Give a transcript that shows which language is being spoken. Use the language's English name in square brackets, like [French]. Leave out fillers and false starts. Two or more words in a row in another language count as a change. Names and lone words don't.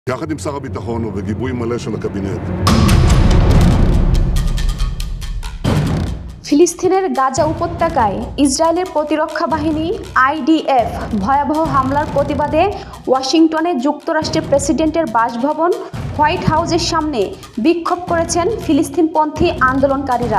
[Hebrew] יחד עם שר הביטחון ובגיבוי מלא של הקבינט. [Bangla] ফিলিস্তিনের গাজা উপত্যকায় ইসরায়েলের প্রতিরক্ষা বাহিনী আইডিএফ ভয়াবহ হামলার প্রতিবাদে ওয়াশিংটনে যুক্তরাষ্ট্রের প্রেসিডেন্টের বাসভবন হোয়াইট হাউসের সামনে বিক্ষোভ করেছেন ফিলিস্তিনপন্থী আন্দোলনকারীরা।